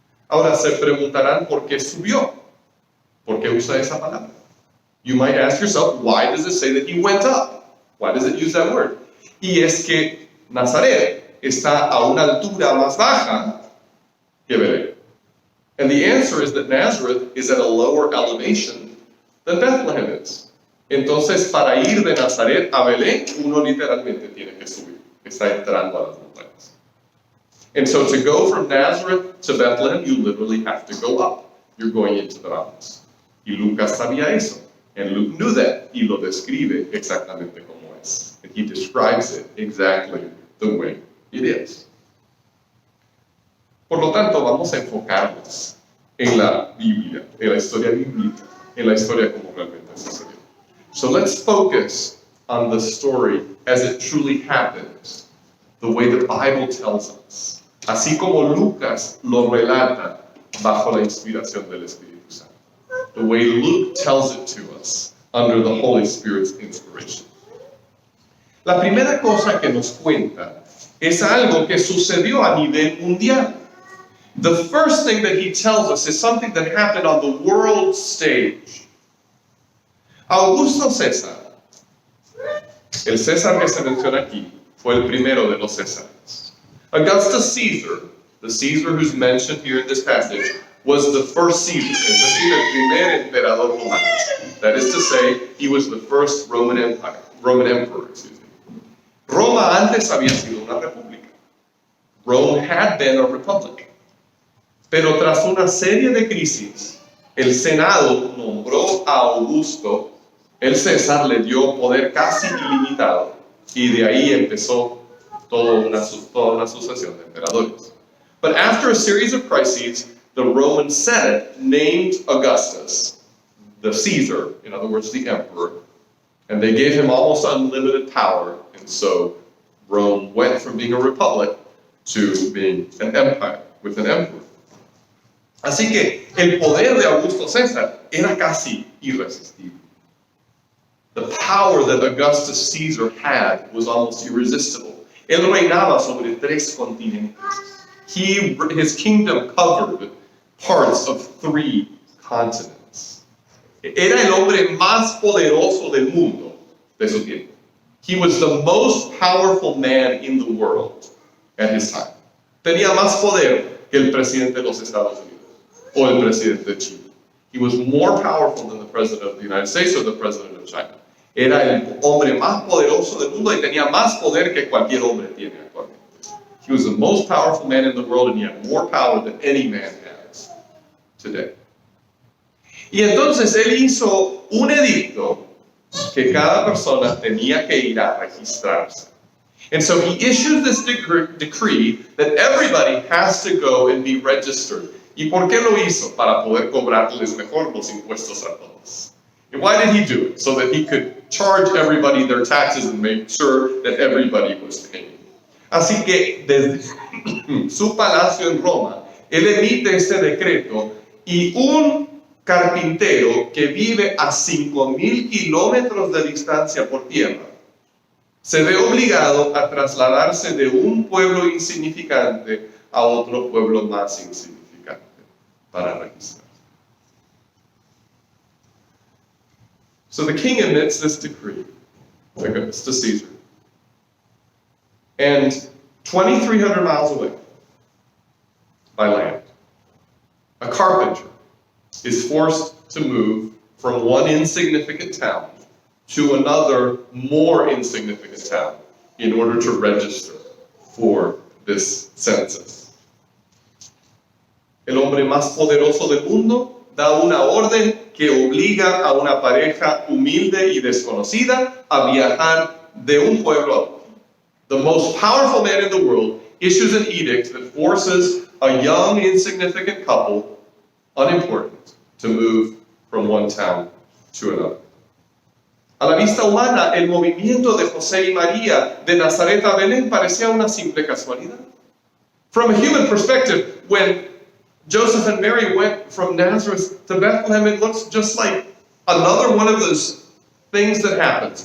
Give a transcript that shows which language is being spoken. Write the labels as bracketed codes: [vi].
[es] Ahora se preguntarán por qué subió. ¿Por qué usa esa palabra? [en] You might ask yourself, why does it say that he went up? Why does it use that word? [es] Y es que Nazaret está a una altura más baja que Belén. [en] And the answer is that Nazareth is at a lower elevation than Bethlehem is. [es] Entonces, para ir de Nazaret a Belén, uno literalmente tiene que subir. Está entrando a las montañas. [en] And so to go from Nazareth to Bethlehem, you literally have to go up. You're going into the mountains. [es] Y Lucas sabía eso. [en] And Luke knew that. [es] Y lo describe exactamente como es. [en] And he describes it exactly the way it is. [es] Por lo tanto, vamos a enfocarnos en la Biblia, en la historia bíblica, en la historia como realmente sucedió. [en] So let's focus on the story as it truly happened, the way the Bible tells us, [es] así como Lucas lo relata bajo la inspiración del Espíritu Santo, [en] the way Luke tells it to us under the Holy Spirit's inspiration. [es] La primera cosa que nos cuenta es algo que sucedió a nivel mundial. [en] The first thing that he tells us is something that happened on the world stage. [es] Augusto César, el César que se menciona aquí, fue el primero de los Césares. [en] Augustus Caesar, the Caesar who's mentioned here in this passage, was the first Caesar, [es] es decir, el primer emperador romano. [en] That is to say, he was the first Roman emperor. [es] Roma antes había sido una república. [en] Rome had been a republic. [es] Pero tras una serie de crisis, el Senado nombró a Augusto, el César le dio poder casi ilimitado, y de ahí empezó toda una sucesión de emperadores. [en] But after a series of crises, the Roman Senate named Augustus the Caesar, in other words, the emperor, and they gave him almost unlimited power, and so Rome went from being a republic to being an empire, with an emperor. [es] Así que el poder de Augusto César era casi irresistible. [en] The power that Augustus Caesar had was almost irresistible. [es] Él reinaba sobre 3 continentes. [en] His kingdom covered parts of 3 continents. [es] Era el hombre más poderoso del mundo de su tiempo. [en] He was the most powerful man in the world at his time. [es] Tenía más poder que el presidente de los Estados Unidos o el presidente de Chile. [en] He was more powerful than the president of the United States or the president of China. [es] Era el hombre más poderoso del mundo y tenía más poder que cualquier hombre tiene actualmente. [en] He was the most powerful man in the world and he had more power than any man has today. [es] Y entonces él hizo un edicto que cada persona tenía que ir a registrarse. [en] And so he issued this decree that everybody has to go and be registered. [es] ¿Y por qué lo hizo? Para poder cobrarles mejor los impuestos a todos. [en] And why did he do it? So that he could charge everybody their taxes and make sure that everybody was paying. [es] Así que desde su palacio en Roma, él emite este decreto y un carpintero que vive a 5,000 kilómetros de distancia por tierra se ve obligado a trasladarse de un pueblo insignificante a otro pueblo más insignificante para registrarse. [en] So the king emits this decree to Caesar. And 2,300 miles away by land, a carpenter is forced to move from one insignificant town to another more insignificant town in order to register for this census. [es] El hombre más poderoso del mundo da una orden que obliga a una pareja humilde y desconocida a viajar de un pueblo a otro. [en] The most powerful man in the world issues an edict that forces a young, insignificant couple, unimportant, to move from one town to another. [es] A la vista humana, el movimiento de José y María de Nazaret a Belén parecía una simple casualidad. [en] From a human perspective, when Joseph and Mary went from Nazareth to Bethlehem, it looks just like another one of those things that happens.